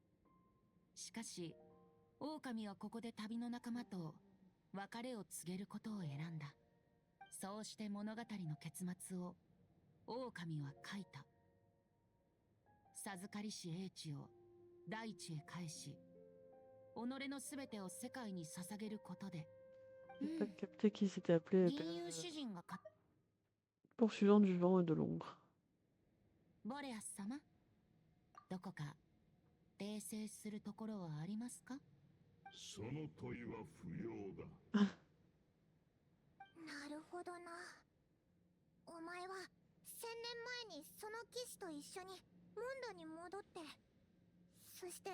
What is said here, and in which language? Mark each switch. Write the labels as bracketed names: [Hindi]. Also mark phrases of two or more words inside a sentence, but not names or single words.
[Japanese] しかし狼はここで旅の仲間と別れを告げることを選んだ。そうして物語の結末を狼は書いた。授かりし英知を大地へ返し、己のすべてを世界に捧げることで。 [French] J'ai pas capté qui s'était appelé [Japanese] 銀融詩人が [French] poursuivant du vent et de l'ombre. [Japanese] ボレアス様、どこか訂正するところはありますか？その問いは不要だ。なるほどな。お前は1000年前にその騎士と一緒にモンドに戻って、そして